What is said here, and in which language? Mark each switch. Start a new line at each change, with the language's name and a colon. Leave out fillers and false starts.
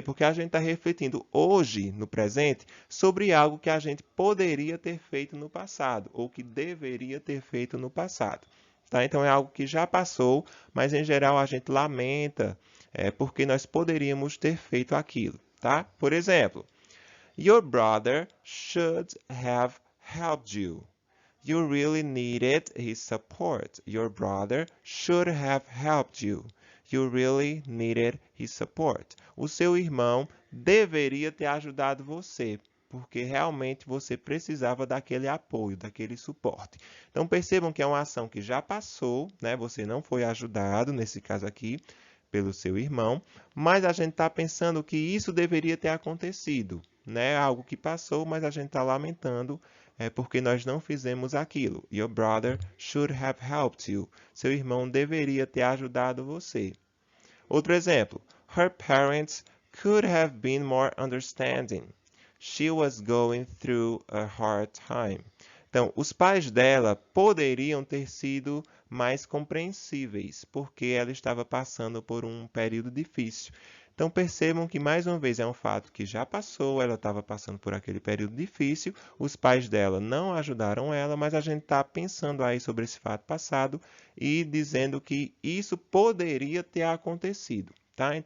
Portuguese: Porque a gente está refletindo hoje, no presente, sobre algo que a gente poderia ter feito no passado, ou que deveria ter feito no passado. Tá? Então, é algo que já passou, mas em geral a gente lamenta porque nós poderíamos ter feito aquilo. Tá? Por exemplo,
English: your brother should have helped you. You really needed his support. Your brother should have helped you. You really needed his support.
Portuguese: O seu irmão deveria ter ajudado você, porque realmente você precisava daquele apoio, daquele suporte. Então percebam que é uma ação que já passou, né? Você não foi ajudado, nesse caso aqui, pelo seu irmão, mas a gente está pensando que isso deveria ter acontecido, né? Algo que passou, mas a gente está lamentando é porque nós não fizemos aquilo.
English: Your brother should have helped you.
Portuguese: Seu irmão deveria ter ajudado você. Outro exemplo.
English: Her parents could have been more understanding. She was going through a hard time.
Portuguese: Então, os pais dela poderiam ter sido mais compreensíveis, porque ela estava passando por um período difícil. Então, percebam que, mais uma vez, é um fato que já passou, ela estava passando por aquele período difícil, os pais dela não ajudaram ela, mas a gente está pensando aí sobre esse fato passado e dizendo que isso poderia ter acontecido, tá?